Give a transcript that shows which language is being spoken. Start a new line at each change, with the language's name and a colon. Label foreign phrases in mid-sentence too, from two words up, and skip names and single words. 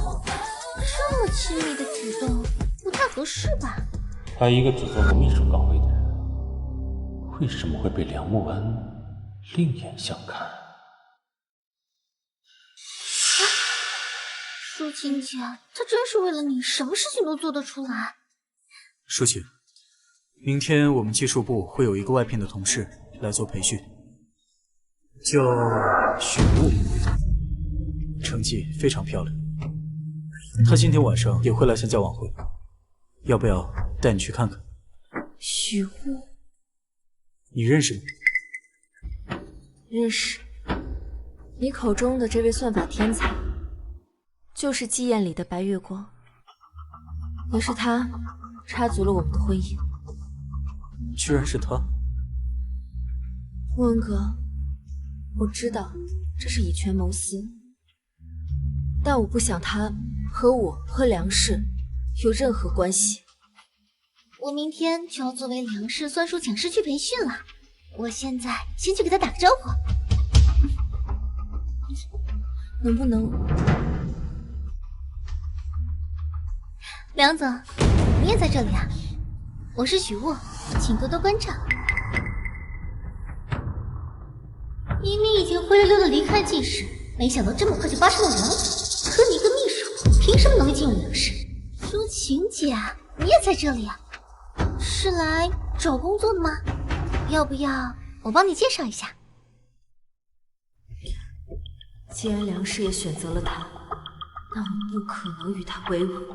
Chinese: 这么亲密的舉動不太合適吧？他一個只做過秘書崗位的人，為什麼會被梁慕恩另眼相看？舒琴姐，她真是為了你，什麼事情都做得出來。舒琴，明天我們技術部會有一個外聘的同事來做培訓，叫許霧，成績非常漂亮。他今天晚上也會來參加晚會，要不要帶你去看看？許霧，你認識嗎？認識。你口中的這位算法天才，就是妓院裡的白月光，也是他插足了我們的婚姻。居然是他！穆恩哥，我知道這是以權謀私，但我不想他和我和梁氏有任何關係。我明天就要作為梁氏算術講師去培訓了，我現在先去給他打個招呼。能不能？梁總，你也在這裡啊？我是許霧，請多多關照。明明已經灰溜溜的離開季氏，沒想到這麼快就扒上了梁總。可你一個秘書，憑什麼能力進入梁氏？舒琴姐，你也在這裡啊？是來找工作的嗎？要不要我幫你介紹一下？既然梁氏也選擇了他，那我們不可能與他為伍。